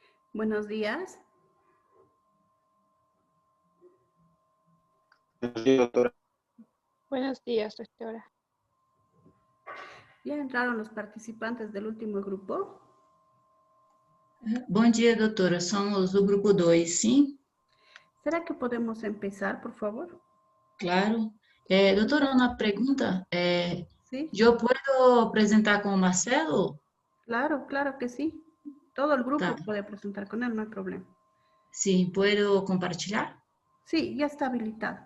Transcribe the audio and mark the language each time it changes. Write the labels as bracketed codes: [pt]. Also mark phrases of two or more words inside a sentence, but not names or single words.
[es] Buenos días. Sí, doctora. Buenos días, doctora. ¿Ya entraron los participantes del último grupo? [pt] Bom dia, doutora. Somos do grupo 2, sim? [es] ¿Será que podemos empezar, por favor? [pt] Claro. Doutora, uma pergunta. [es] Sí, [pt] Eu posso apresentar com o Marcelo? [es] claro que sí. Todo el [pt] Tá. [es] grupo puede presentar con él, no hay problema. [pt] Sim, posso compartilhar? [es] Sí, ya está habilitado.